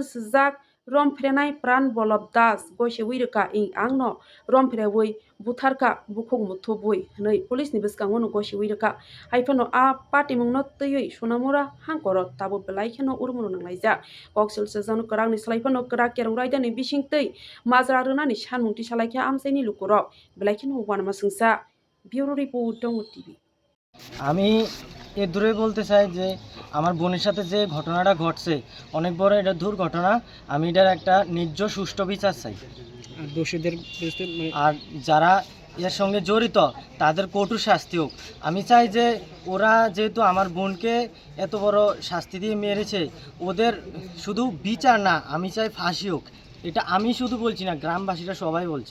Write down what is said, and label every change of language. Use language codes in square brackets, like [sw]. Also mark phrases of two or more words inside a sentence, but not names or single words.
[trp] sajak rompherenai pran bolob das goisewi rwkha angno rompherewi butharkha bukung muthubwi hnwi police ni bwskango no goisewi rwkha haifano a party mungno twiwi sonamura hangkoro tabo belai kheno urmunu nanglaijak koksil sajak kwrak ni slaifano kwrak kerong raidani bisingtwi majra rwnani sanmung tisalaikhe amchaini lukurok belai kheno wanama sungsa [en] bureau report [trp] dongo tv [bn] আমি এ দূরে বলতে চাই যে আমার বোনের সাথে যে ঘটনাটা ঘটছে অনেক বড় এটা দুর্ঘটনা আমি এটার একটা ন্যায্য সুষ্ঠু বিচার চাই আর দোষীদের বিরুদ্ধে আর যারা এর সঙ্গে জড়িত তাদের কঠোর শাস্তি হোক আমি চাই যে ওরা যেহেতু আমার বোনকে এত বড় শাস্তি দিয়ে মেরেছে ওদের শুধু বিচার না আমি চাই ফাঁসি হোক এটা আমি শুধু বলছি না গ্রামবাসীরা সবাই বলছে